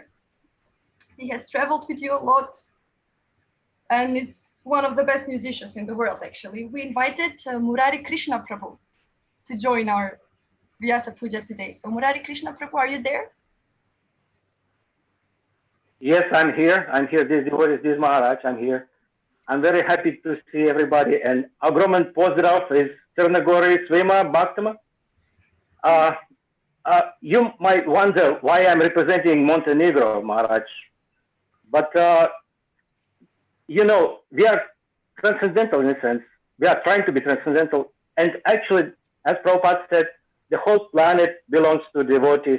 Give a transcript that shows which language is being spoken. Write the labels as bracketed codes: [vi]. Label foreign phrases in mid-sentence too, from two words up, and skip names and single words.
[en] He has traveled with you a lot and is one of the best musicians in the world, actually. We invited Murari Krishna Prabhu to join our Vyasa Puja today. So Murari Krishna Prabhu, are you there? Yes, I'm here. I'm here. This Maharaj. I'm here. I'm very happy to see everybody. [ru] And огромен поздрав из Черногории, [sr] Svima Bhaktama. [en] Uh, you might wonder why I'm representing Montenegro, Maharaj. But, we are transcendental in a sense. We are trying to be transcendental. And actually, as Prabhupada said, the whole planet belongs to devotees.